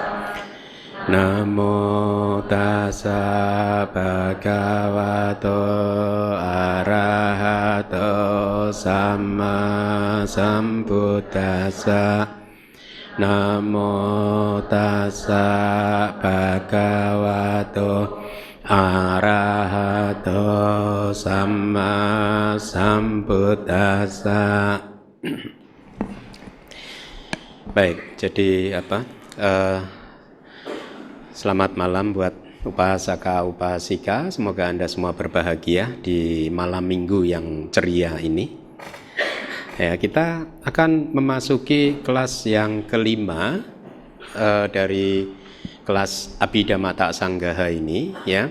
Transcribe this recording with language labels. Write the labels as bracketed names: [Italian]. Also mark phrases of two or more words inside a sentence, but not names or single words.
[Pali] Namo tassa bhagavato arahato samma sambuddhassa. Namo tassa bhagavato arahato samma sambuddhassa. [Indonesian] Baik, jadi selamat malam buat [Pali] upasaka upasika. [Indonesian] Semoga Anda semua berbahagia di malam minggu yang ceria ini. Ya, kita akan memasuki kelas yang kelima dari kelas Abhidhamma Sanggaha ini, ya.